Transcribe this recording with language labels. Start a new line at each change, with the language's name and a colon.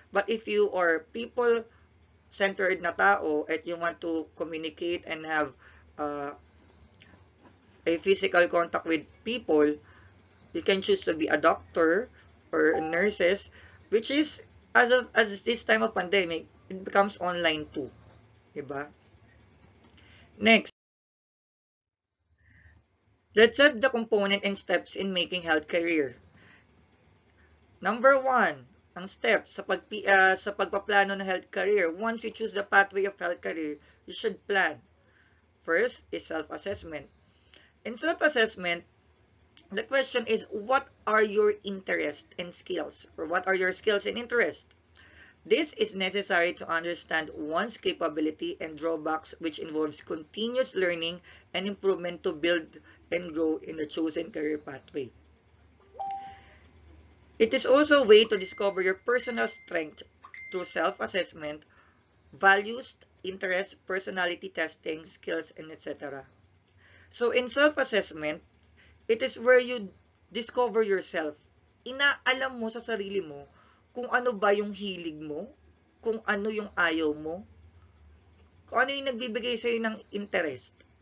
English: But if you are people-centered na tao at you want to communicate and have a physical contact with people, you can choose to be a doctor or nurses, which is as this time of pandemic, it becomes online too, diba? Next, let's set the component and steps in making health career.
Filipino: Number 1, ang steps sa pagpaplano ng health career.
English: Once you choose the pathway of health career, you should plan. First is self-assessment. In self-assessment, the question is, what are your interests and skills? Or what are your skills and interests? This is necessary to understand one's capability and drawbacks, which involves continuous learning and improvement to build and grow in the chosen career pathway. It is also a way to discover your personal strength through self-assessment, values, interests, personality testing, skills, and etc. So in self-assessment, it is where you discover yourself.
Filipino: Inaalam mo sa sarili mo kung ano ba yung hilig mo, kung ano yung ayaw mo, kung ano yung nagbibigay sa'yo ng interest.